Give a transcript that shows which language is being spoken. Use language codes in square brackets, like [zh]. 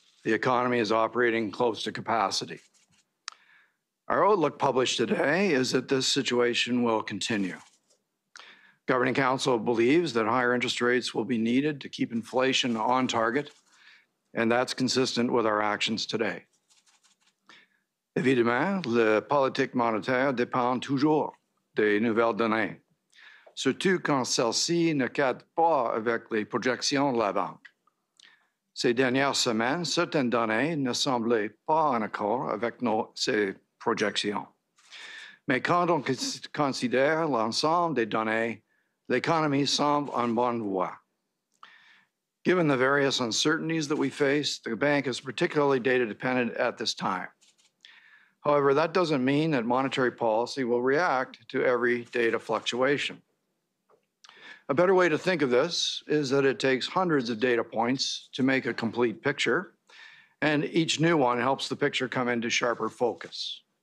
[en] The economy is operating close to capacity. Our outlook published today is that this situation will continue. Governing Council believes that higher interest rates will be needed to keep inflation on target, and that's consistent with our actions today. [fr] Évidemment, la politique monétaire dépend toujours des nouvelles données, surtout quand celles-ci ne cadrent pas avec les projections de la banque. Ces dernières semaines, certaines données ne semblaient pas en accord avec ces projections. Mais quand on considère l'ensemble des données, l'économie semble en bonne voie. [en] Given the various uncertainties that we face, the bank is particularly data dependent at this time. However, that doesn't mean that monetary policy will react to every data fluctuation. A better way to think of this is that it takes hundreds of data points to make a complete picture, and each new one helps the picture come into sharper focus.